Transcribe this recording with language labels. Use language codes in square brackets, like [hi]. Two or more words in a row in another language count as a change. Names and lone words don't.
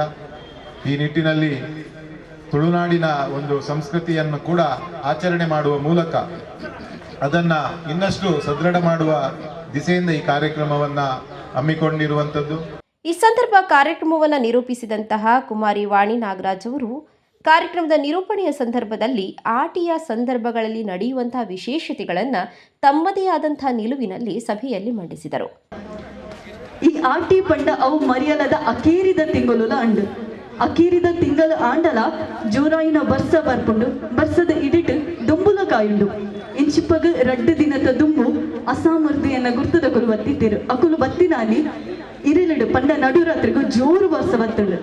[kn] ಈ ನಿಟ್ಟಿನಲ್ಲಿ ತುಳುನಾಡಿನ ಒಂದು ಸಂಸ್ಕೃತಿಯನ್ನು ಕೂಡ ಆಚರಣೆ ಮಾಡುವ ಮೂಲಕ ಅದನ್ನು ಇನ್ನಷ್ಟು ಸದೃಢ ಮಾಡುವ ದಿಸೆಯಿಂದ ಈ ಕಾರ್ಯಕ್ರಮವನ್ನು ಹಮ್ಮಿಕೊಂಡಿರುವಂಥದ್ದು. ಈ ಸಂದರ್ಭ ಕಾರ್ಯಕ್ರಮವನ್ನು ನಿರೂಪಿಸಿದಂತಹ ಕುಮಾರಿ ವಾಣಿ ನಾಗರಾಜ್ ಅವರು ಕಾರ್ಯಕ್ರಮದ ನಿರೂಪಣೆಯ ಸಂದರ್ಭದಲ್ಲಿ ಆಟಿಯ ಸಂದರ್ಭಗಳಲ್ಲಿ ನಡೆಯುವಂತಹ ವಿಶೇಷತೆಗಳನ್ನು ತಮ್ಮದೇ ಆದಂತಹ ನಿಲುವಿನಲ್ಲಿ ಸಭೆಯಲ್ಲಿ ಮಂಡಿಸಿದರು. [tcy] ಈ ಆಟಿ ಪಂಡ ಅವು ಮರಿಯಲದ ಅಕೇರಿದ ತಿಂಗಳುಲ ಅಂಡು ಅಕೇರಿದ ತಿಂಗಳ ಆಂಡಲ ಜೋರಾಯಿನ ಬರ್ಸ ಬರ್ಪುಂಡು ಬರ್ಸದ ಇಡಿಟ್ ದುಂಬುಲ ಕಾಯುಂಡು ಇಂಚಿಪ್ಪಗ 2 ದಿನದ ದುಂಬು ಅಸಾಮರ್ದು ಎನ್ನ ಗುರ್ತದ ಕುಲು ಬತ್ತಿತ್ತೇರು ಅಕುಲು ಬತ್ತಿನಾನಿ ಇರಿಲಿಡು ಪಂಡ ನಡುರಾತ್ರಿಗೂ ಜೋರು ಬರ್ಸ ಬತ್ತುಂಡು